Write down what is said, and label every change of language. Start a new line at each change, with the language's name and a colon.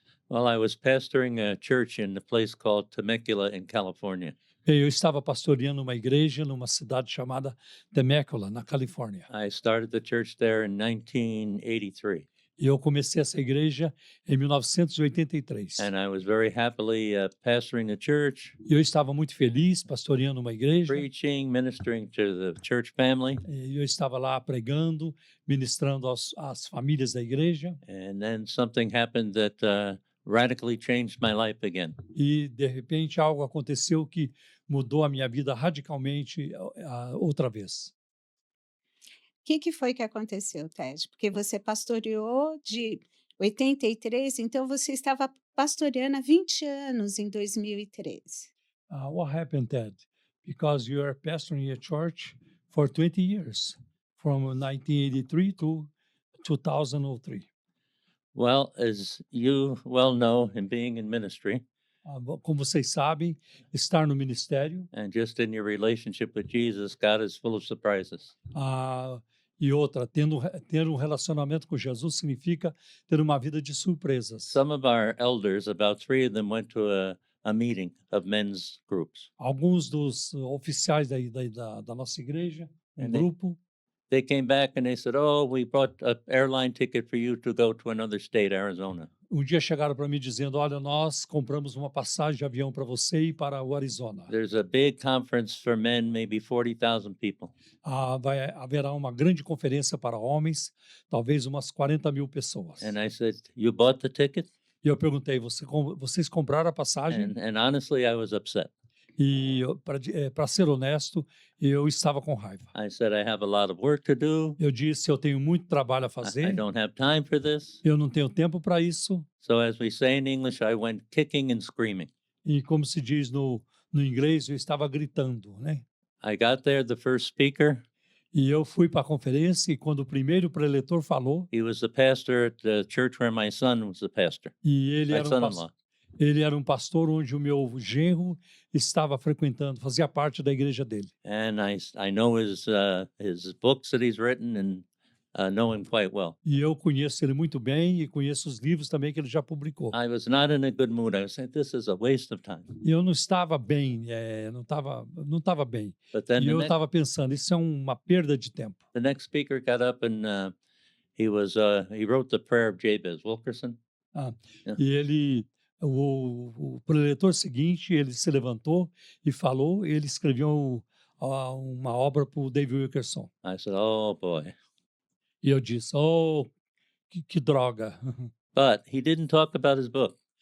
English: Well, I was pastoring a church in a place called Temecula in California.
Portuguese: Eu estava pastoreando uma igreja numa cidade chamada Temecula, na Califórnia.
English: I started the church there in 1983,
Portuguese: E eu comecei essa igreja em 1983.
English: and I was very happily pastoring the church,
Portuguese: E eu estava muito feliz pastoreando uma igreja.
English: preaching, ministering to the church family.
Portuguese: E eu estava lá pregando, ministrando às famílias da igreja.
English: And then something happened that radically changed my life again.
Portuguese: E, de repente, algo aconteceu que mudou a minha vida radicalmente outra vez. O que foi que aconteceu, Ted? Porque você pastoreou de 83, então você estava pastoreando há 20 anos em 2003.
English: What happened, Ted? Because you are pastoring a church for 20 years, from 1983 to 2003. Well, as you well know, in being in ministry
Portuguese: Como vocês sabem, estar no ministério
English: and just in your relationship with Jesus, God is full of surprises.
Portuguese: e outra, ter um relacionamento com Jesus significa ter uma vida de surpresas.
English: Some of our elders, about 3 of them, went to a meeting of men's groups.
Portuguese: Alguns dos oficiais da nossa igreja, um
English: And
Portuguese: grupo,
English: They came back and they said, "Oh, we bought an airline ticket for you to go to another state, Arizona."
Portuguese: dia chegaram para mim dizendo: olha, nós compramos uma passagem de avião para você ir para o Arizona.
English: There's a big conference for men, maybe 40,000 people.
Portuguese: Haverá uma grande conferência para homens, talvez umas 40 mil pessoas.
English: And I said, "You bought the ticket?"
Portuguese: E eu perguntei: vocês compraram a passagem?
English: And honestly, I was upset.
Portuguese: E para ser honesto, eu estava com raiva.
English: I said, "I have a lot of work to do.
Portuguese: Eu disse: eu tenho muito trabalho a
English: I
Portuguese: fazer,
English: don't have time for this."
Portuguese: eu não tenho tempo para isso.
English: So as we say in English, I went kicking and screaming.
Portuguese: E como se diz no No inglês eu estava gritando, né?
English: I got there, the first speaker,
Portuguese: E eu fui para a conferência e quando o primeiro preletor falou,
English: he was the pastor at the church where my son was the pastor,
Portuguese: e ele
English: my
Portuguese: era
English: son-in-law.
Portuguese: ele era um pastor onde o meu genro estava frequentando, fazia parte da igreja dele.
English: And I know his books that he's written and know him quite well.
Portuguese: E eu conheço ele muito bem e conheço os livros também que ele já publicou.
English: I was not in a good mood. I was saying, this is a waste of time.
Portuguese: E eu não estava bem, não estava bem.
English: But then
Portuguese: E eu estava pensando, isso é uma perda de tempo.
English: the next speaker got up and he wrote the prayer of Jabez Wilkerson.
Portuguese: E ele, o preletor seguinte, ele se levantou e falou, ele escreveu uma obra para o David Wilkerson.
English: I said, oh boy.
Portuguese: E eu disse, oh, que droga.
English: But he didn't talk about his book.